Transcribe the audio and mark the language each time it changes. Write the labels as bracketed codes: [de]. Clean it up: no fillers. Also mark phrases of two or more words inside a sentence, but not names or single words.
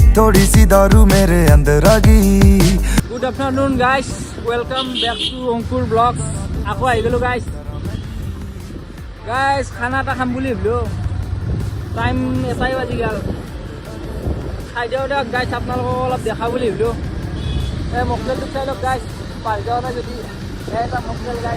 [hi] थोड़ी सी दारू मेरे अंदर आ गई। [en] good afternoon guys, welcome back to Ankur Vlogs. [as] আকৌ আহি গ'লো গাইছ। খানা এটা খাম বুলি ভাবিলোঁ, টাইম এটাই বাজি গ'ল। খাই দিওঁ দিয়ক গাইছ, আপোনালোকক অলপ দেখা বুলি ভাবিলোঁ। এই মকটেলটো চাই লওক গাইছ, পাৰি যাওঁ নাই যদি এটা মকটেল গাইছ।